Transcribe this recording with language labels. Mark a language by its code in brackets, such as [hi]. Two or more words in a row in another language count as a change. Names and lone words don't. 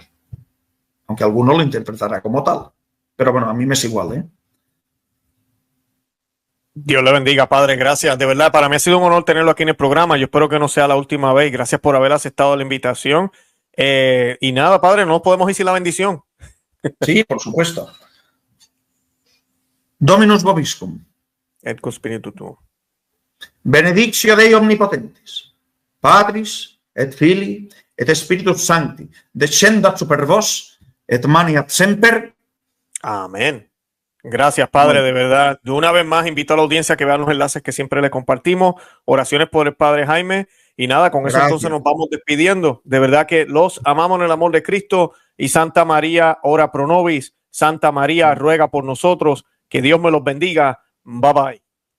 [es] Aunque alguno lo interpretará como tal. Pero bueno, a mí me es igual, ¿eh? Dios le bendiga, padre. Gracias. De verdad, para mí ha sido un honor tenerlo aquí en el programa. Yo espero que no sea la última vez. Gracias por haber aceptado la invitación. Y nada, padre, no podemos ir sin la bendición. Sí, por supuesto. [la] Dominus vobiscum. Et cum spiritu tuo. Benedictio Dei omnipotentis, Patris et Filii et Spiritus Sancti, descendat super vos et maniat semper. [es] Amén. Gracias, padre, de verdad. De una vez más, invito a la audiencia a que vean los enlaces que siempre le compartimos. Oraciones por el padre Jaime. Y nada, con eso entonces nos vamos despidiendo. De verdad que los amamos en el amor de Cristo. Y Santa María, [la] ora pro nobis. [es] Santa María, ruega por nosotros. Que Dios me los bendiga. [en] Bye bye.